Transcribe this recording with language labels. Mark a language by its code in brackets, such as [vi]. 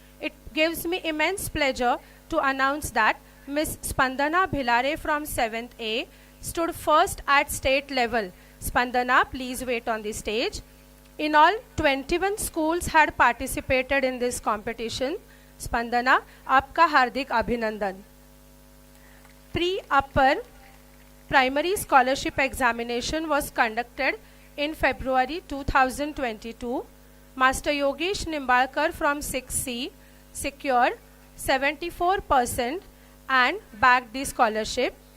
[en] It gives me immense pleasure to announce that Miss Spandana Bhilare from 7th A stood first at state level. Spandana, please wait on the stage. In all, 21 schools had participated in this competition. [hi] Spandana, आपका हार्दिक अभिनंदन. [en] Pre-upper primary scholarship examination was conducted in February 2022. Master Yogesh Nimbalkar from 6C secured 74% and bagged the scholarship.